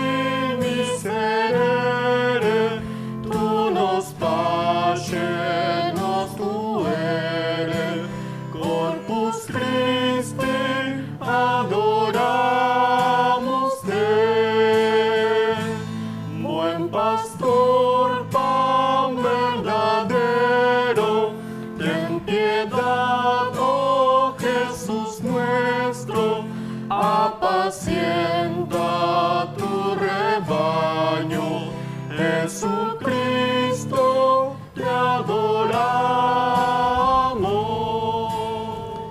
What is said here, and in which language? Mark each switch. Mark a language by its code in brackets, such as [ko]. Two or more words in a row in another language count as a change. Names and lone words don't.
[la] miserere, tu nos pace nos tuere, corpus Christi [es] adoramos te, buen pastor, pan verdadero, ten piedad, oh Jesús nuestro, apacienta tu rebaño, Jesucristo, te adoramos.